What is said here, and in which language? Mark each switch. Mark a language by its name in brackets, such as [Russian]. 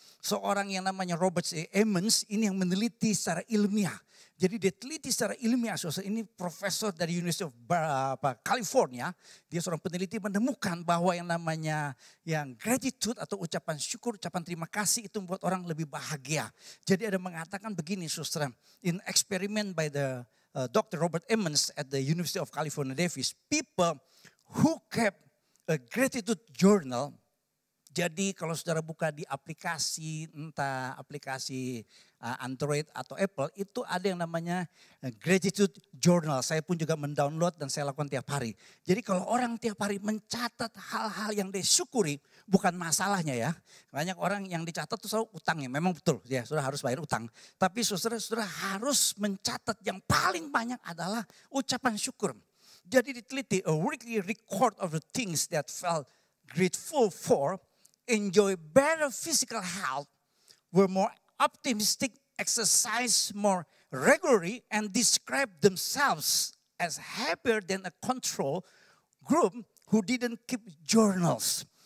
[Indonesian] Seorang yang namanya Robert C. Emmons ini yang meneliti secara ilmiah. Jadi dia teliti secara ilmiah, ini profesor dari University of California. Dia seorang peneliti menemukan bahwa yang namanya yang gratitude atau ucapan syukur, ucapan terima kasih itu membuat orang lebih bahagia. Jadi ada mengatakan begini saudara, [English] in experiment by the Dr. Robert Emmons at the University of California Davis, people who kept a gratitude journal. [Indonesian] Jadi kalau saudara buka di aplikasi, entah aplikasi Android atau Apple, itu ada yang namanya Gratitude Journal. Saya pun juga mendownload dan saya lakukan tiap hari. Jadi kalau orang tiap hari mencatat hal-hal yang dia syukuri, bukan masalahnya ya. Banyak orang yang dicatat tuh selalu utangnya, memang betul ya, saudara harus bayar utang. Tapi saudara harus mencatat yang paling banyak adalah ucapan syukur. Jadi diteliti, [English] a weekly record of the things that felt grateful for, enjoy better physical health, were more optimistic, exercise more regularly, and describe themselves as happier than a control group who didn't keep journals.